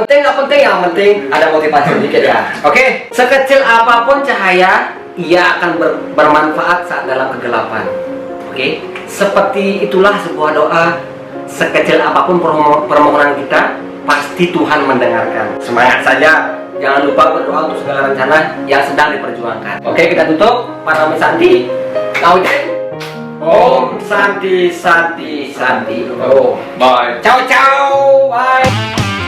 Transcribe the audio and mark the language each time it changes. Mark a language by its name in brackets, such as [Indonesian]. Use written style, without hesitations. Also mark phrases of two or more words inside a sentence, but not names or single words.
[Indonesian] Penting nggak penting, yang penting ada motivasi sedikit ya. Oke, sekecil apapun cahaya, ia akan bermanfaat saat dalam kegelapan. Oke, seperti itulah sebuah doa. Sekecil apapun permohonan kita, pasti Tuhan mendengarkan. Semangat saja. Jangan lupa berdoa untuk segala rencana yang sedang diperjuangkan. Oke, kita tutup. Para Santi, Om Santi. Oh, bye. [Italian] Ciao, ciao. Bye.